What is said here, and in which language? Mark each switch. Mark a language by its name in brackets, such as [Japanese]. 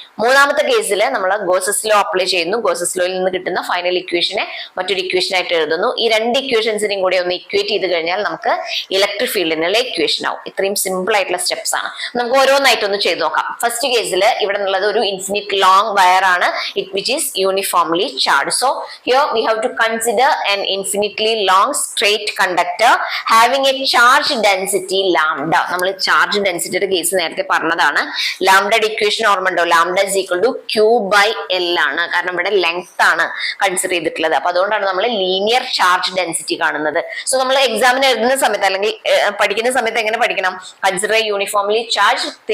[Malayalam] മൂന്നാമത്തെ കേസിൽ നമ്മൾ ഗോസസ് ലോ അപ്ലൈ ചെയ്യുന്നു. ഗോസസ് ലോയിൽ നിന്ന് കിട്ടുന്ന ഫൈനൽ ഇക്വേഷനെ മറ്റൊരു ഇക്വേഷൻ ആയിട്ട് എഴുതുന്നു. ഈ 2 ഇക്വേഷൻസിനെയും കൂടി ഒന്ന് ഇക്വേറ്റ് ചെയ്ത് കഴിഞ്ഞാൽ നമുക്ക് ഇലക്ട്രിക് ഫീൽഡിനുള്ള ഇക്വേഷൻ ആവും. ഇത്രയും സിമ്പിൾ ആയിട്ടുള്ള സ്റ്റെപ്സ് ആണ്. നമുക്ക് ഓരോന്നായിട്ടൊന്ന് ചെയ്ത് നോക്കാം. ഫസ്റ്റ് കേസിൽ ഇവിടെ നിന്നുള്ളത് ഒരു ഇൻഫിനിറ്റ് ലോങ് വയർ ആണ്, which is uniformly charged. [English] So here we have to consider an infinitely long straight conductor having a charge density lambda. [Malayalam] നമ്മൾ ചാർജ് ഡെൻസിറ്റിയുടെ കേസ് നേരത്തെ പറഞ്ഞതാണ്. ലാംഡയുടെ ഇക്വേഷൻ ഓർമ്മയുണ്ടോ? [English] Lambda is equal to Q by L ആണ്. [Malayalam] കാരണം ഇവിടെ length ആണ് consider ചെയ്തിട്ടുള്ളത്. അപ്പൊ അതുകൊണ്ടാണ് നമ്മൾ ലീനിയർ ചാർജ് ഡെൻസിറ്റി കാണുന്നത്. സോ നമ്മൾ എക്സാമിന് എഴുതുന്ന സമയത്ത് അല്ലെങ്കിൽ പഠിക്കുന്ന സമയത്ത് എങ്ങനെ പഠിക്കണം, കൺസിഡർ യൂണിഫോംലി ചാർജ്